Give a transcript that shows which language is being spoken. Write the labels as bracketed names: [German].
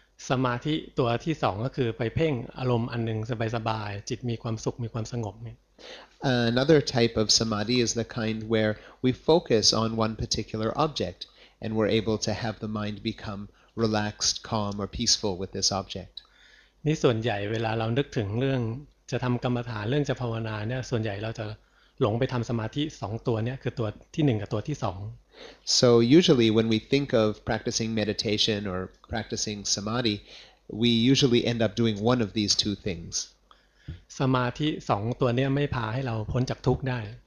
[Thai] สมาธิตัวที่สองก็คือไปเพ่งอารมณ์อันหนึ่งสบายๆจิตมีความสุขมีความสงบเนี่ย [English] Another type of samadhi is the kind where we focus on one particular object and we're able to have the mind become relaxed, calm, or peaceful with this object. [Thai] นี่ส่วนใหญ่เวลาเรานึกถึงเรื่องจะทำกรรมฐานเรื่องจะภาวนาเนี่ยส่วนใหญ่เราจะหลงไปทำสมาธิ2ตัวเนี่ยคือตัวที่1กับตัวที่2 [English] So usually when we think of practicing meditation or practicing samadhi, we usually end up doing one of these 2 things. [Thai] สมาธิ2ตัวเนี่ยไม่พาให้เราพ้นจากทุกข์ได้